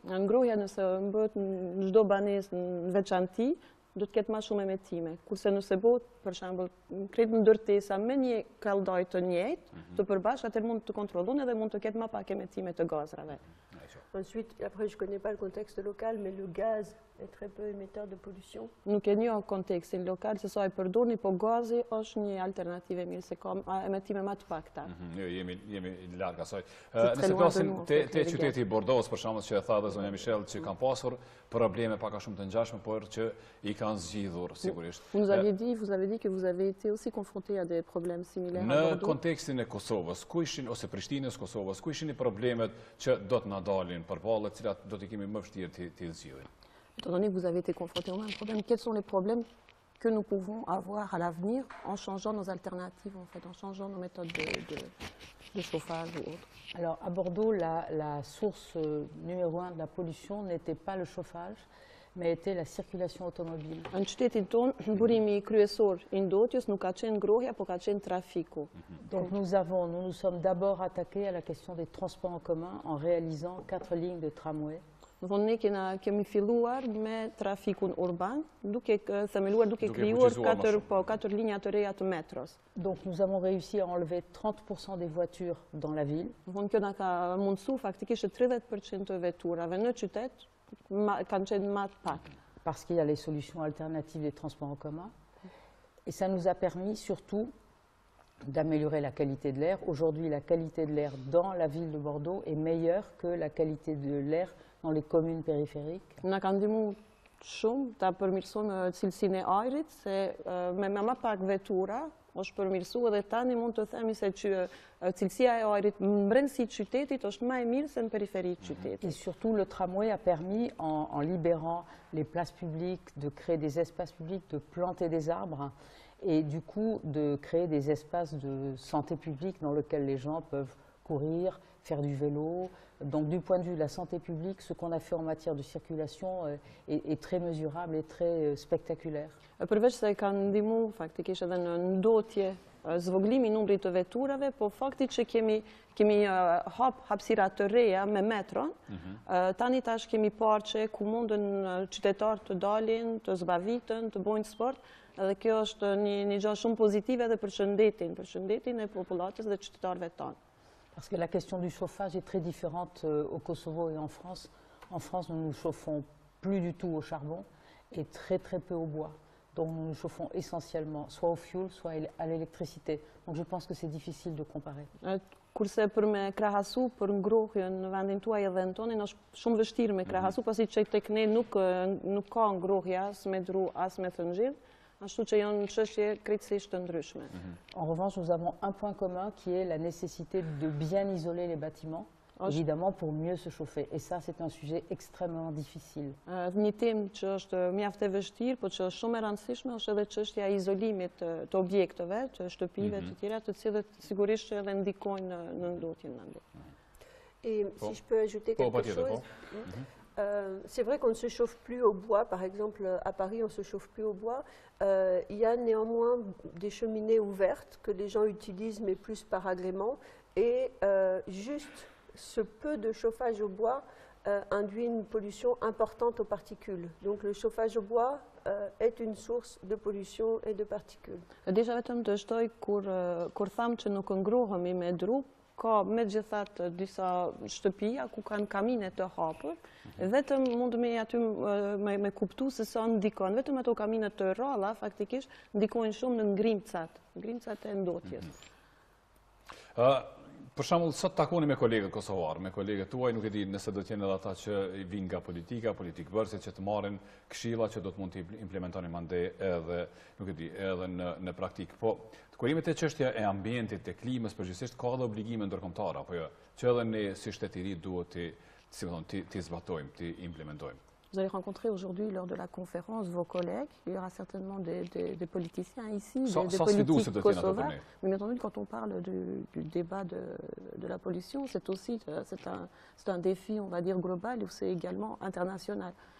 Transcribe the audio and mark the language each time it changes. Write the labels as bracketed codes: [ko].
[sq] Ngrohja nëse bëhet në çdo banesë në veçanti, do të ketë më shumë emetime. Kurse nëse bëhet, për shembull, krejt ndërtesa me një kallëdaj të njëjtë, të përbashkët, atëherë mund të kontrollon edhe mund të ketë më pak emetime të gazrave. [fr] Ensuite, après, je ne connais pas le contexte local, mais le gaz est très peu émetteur de pollution. [sq] Nuk e njoh kontekstin lokal se sa i përdorni, po gazi është një alternativë mirë se ka emetime më të pakta. Jo, jemi larg asaj. Nëse flasim te qyteti i Bordeaux, për shembull, që e tha dhe zonja Michel, që kanë pasur probleme pak a shumë të ngjashme, por që i kanë zgjidhur sigurisht. [fr] Vous avez dit que vous avez été aussi confronté à des problèmes similaires à Bordeaux. [sq] Në kontekstin e Kosovës, ku ishin ose Prishtinës, Kosovës, ku ishin problemet që do të na dalin përballë, të cilat do t'i kemi më vështirë t'i zgjidhim? [fr] Étant donné que vous avez été confronté au même problème, quels sont les problèmes que nous pouvons avoir à l'avenir en changeant nos alternatives, en fait, en changeant nos méthodes de chauffage ou autres? Alors à Bordeaux, la source numéro 1 de la pollution n'était pas le chauffage, mais était la circulation automobile. [sq] Në qytetin tonë, burimi kryesor i ndotjes nuk ka qenë ngrohja, po ka qenë trafiku. [fr] Donc nous nous sommes d'abord attaqués à la question des transports en commun en réalisant 4 lignes de tramway. [sq] Ne kemi filluar me trafikun urban, duke themeluar, duke krijuar 4 linja të reja të metros. [fr] Donc nous avons réussi à enlever 30% des voitures dans la ville. [sq] Kjo na ka mundësu faktikisht 30% të veturave në qytet kanë qenë më të pak. [fr] Parce qu'il y a les solutions alternatives des transports en commun. Et ça nous a permis surtout d'améliorer la qualité de l'air. Aujourd'hui, la qualité de l'air dans la ville de Bordeaux est meilleure que la qualité de l'air dans les communes périphériques. [sq] Na ka ndihmu shumë ta përmirësojmë cilësinë e ajrit, se me më pak vetura është përmirësuar dhe tani mund të themi se që cilësia e ajrit në brendësi të qytetit është më e mirë se në periferi të qytetit. [fr] Et surtout, le tramway a permis, en libérant les places publiques, de créer des espaces publics, de planter des arbres et du coup de créer des espaces de santé publique dans lesquels les gens peuvent courir, faire du vélo. Donc du point de vue de la santé publique, ce qu'on a fait en matière de circulation est très mesurable et très spectaculaire. [sq] Përveç se kanë ndihmu faktikisht edhe në ndotje zvoglimi i numrit të veturave, po fakti që kemi hapësira të reja me metron, tani tash kemi parë që ku mundën qytetarët të dalin, të zbavitën, të bojnë sport, edhe kjo është një gjë shumë pozitive edhe për shëndetin e popullatës dhe qytetarëve tanë. [fr] Parce que la question du chauffage est très différente au Kosovo et en France. En France, nous ne nous chauffons plus du tout au charbon et très peu au bois. Donc nous nous chauffons essentiellement soit au fioul, soit à l'électricité. Donc je pense que c'est difficile de comparer. [sq] Kurse për me krahasu për ngrohjen në vendin tuaj edhe në tonin është shumë vështirë me krahasu, pasi që tek ne nuk ka ngrohje as me dru, as me thëngjidh, ashtu që janë çështje krejtësisht të ndryshme. [fr] En revanche, nous avons un point commun qui est la nécessité de bien isoler les bâtiments. évidemment pour mieux se chauffer. Et ça, c'est un sujet extrêmement difficile. [sq] Një temë që është mjaft e vështirë, por që është shumë e rëndësishme, është edhe çështja e izolimit të objekteve, të shtëpive, të tjera, të cilët sigurisht që edhe ndikojnë në ndotjen në ndër. [fr] Et si je peux ajouter quelque chose, c'est vrai qu'on ne se chauffe plus au bois. Par exemple, à Paris, on ne se chauffe plus au bois. Il y a néanmoins des cheminées ouvertes que les gens utilisent, mais plus par agrément. Et juste ce peu de chauffage au bois induit une pollution importante aux particules. Donc le chauffage au bois est une source de pollution et de particules. [sq] Desha vetëm të shtoj kur tham që nuk ngrohemi me dru, ka megjithatë disa shtëpia ku kanë kamine të hapur, vetëm mund me aty me kuptu se sa ndikon. Vetëm ato kamine të rralla faktikisht ndikojnë shumë në ngrimcat e ndotjes. Për shembull, sot takoni me kolegët kosovar, me kolegët tuaj, nuk e di nëse do të jenë edhe ata që vinë nga politikë bërësit, që të marrin këshilla që do të mund të implementonin mandej edhe, nuk e di, edhe në praktikë. Po, të kurimet e çështja e ambientit, të klimës, përgjithsisht ka edhe obligime ndërkombëtare, apo jo, që edhe ne si shtetë duhet të zbatojmë, të implementojmë. [fr] Vous allez rencontrer aujourd'hui lors de la conférence vos collègues. Il y aura certainement des politiciens ici, des politiques kosovars. Mais bien entendu, quand on parle du débat de la pollution, c'est aussi un défi, on va dire, global ou c'est également international.